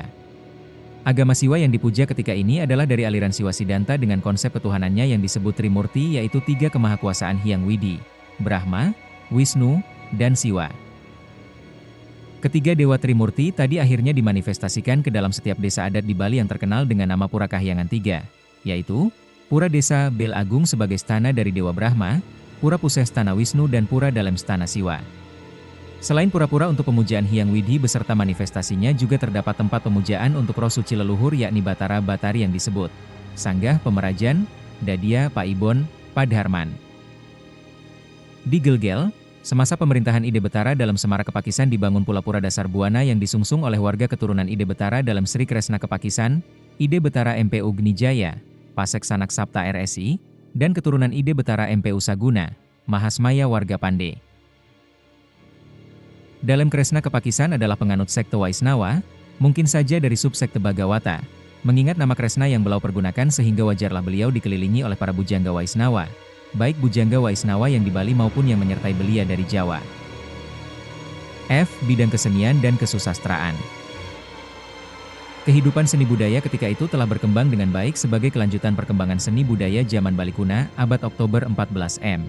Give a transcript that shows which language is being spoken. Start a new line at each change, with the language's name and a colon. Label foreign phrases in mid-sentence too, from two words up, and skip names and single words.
Indonesian: Agama Siwa yang dipuja ketika ini adalah dari aliran Siwa Siddhanta dengan konsep ketuhanannya yang disebut Trimurti, yaitu 3 kemahakuasaan Hyang Widi, Brahma, Wisnu, dan Siwa. Ketiga dewa Trimurti tadi akhirnya dimanifestasikan ke dalam setiap desa adat di Bali yang terkenal dengan nama Pura Kahyangan 3, yaitu Pura Desa Bel Agung sebagai stana dari Dewa Brahma, Pura Puseh stana Wisnu, dan Pura Dalem stana Siwa. Selain pura-pura untuk pemujaan Hyang Widi beserta manifestasinya, juga terdapat tempat pemujaan untuk roh suci leluhur yakni Batara Batari yang disebut Sanggah Pemerajan, Dadia Paibon, Padharman. Di Gelgel, semasa pemerintahan Ide Betara dalam Semara Kepakisan dibangun pula Pura Dasar Buana yang disungsung oleh warga keturunan Ide Betara dalam Sri Kresna Kepakisan, Ide Betara MPU Gnijaya, Pasek Sanak Sapta RSI, dan keturunan Ide Betara MPU Saguna, Mahasmaya warga Pande. Dalam Kresna Kepakisan adalah penganut sekte Waisnawa, mungkin saja dari subsekte Bagawata, mengingat nama Kresna yang beliau pergunakan sehingga wajarlah beliau dikelilingi oleh para bujangga Waisnawa, baik bujangga Waisnawa yang di Bali maupun yang menyertai belia dari Jawa. F. Bidang kesenian dan kesusastraan. Kehidupan seni budaya ketika itu telah berkembang dengan baik sebagai kelanjutan perkembangan seni budaya zaman Bali kuna, abad Oktober 14 M.